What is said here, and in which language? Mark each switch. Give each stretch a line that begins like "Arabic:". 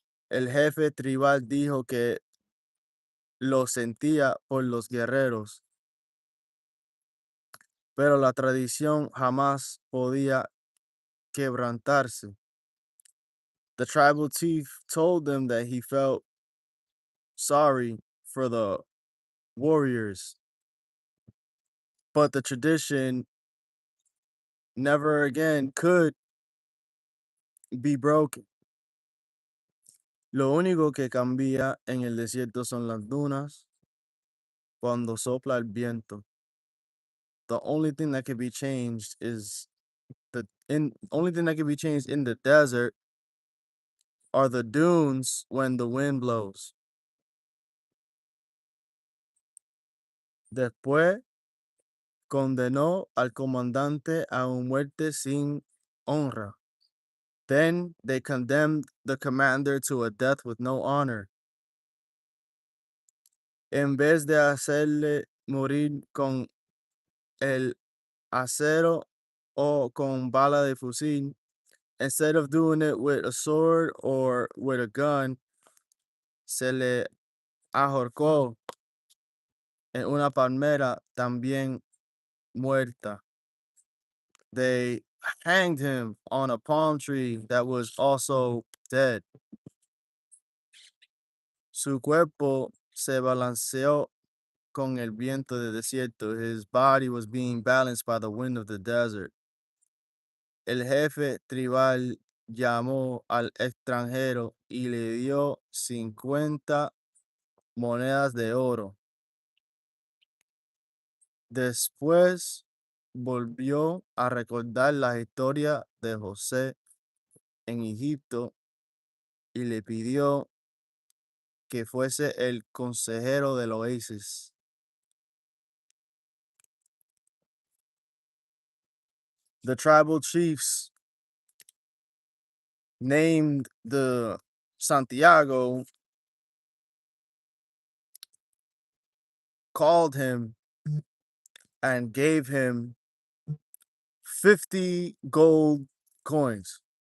Spanish: El jefe tribal dijo que lo sentía por los guerreros, pero la tradición jamás podía quebrantarse.
English: The tribal chief told them that he felt sorry for the warriors, but the tradition never again could be broken.
Spanish: Lo único que cambia en el desierto son las dunas cuando sopla el viento.
English: The only thing that can be changed is only thing that can be changed in the desert are the dunes when the wind blows.
Spanish: Después condenó al comandante a una muerte sin honra.
English: Then they condemned the commander to a death with no honor.
Spanish: En vez de hacerle morir con el acero o con bala de fusil,
English: instead of doing it with a sword or with a gun,
Spanish: se le ahorcó en una palmera también muerta.
English: They hanged him on a palm tree that was also dead.
Spanish: Su cuerpo se balanceó con el viento del desierto.
English: His body was being balanced by the wind of the desert.
Spanish: El jefe tribal llamó al extranjero y le dio 50 monedas de oro. Después volvió a recordar la historia de José en Egipto y le pidió que fuese el consejero del oasis.
English: The tribal chiefs named the Santiago, called him, and gave him 50 gold coins.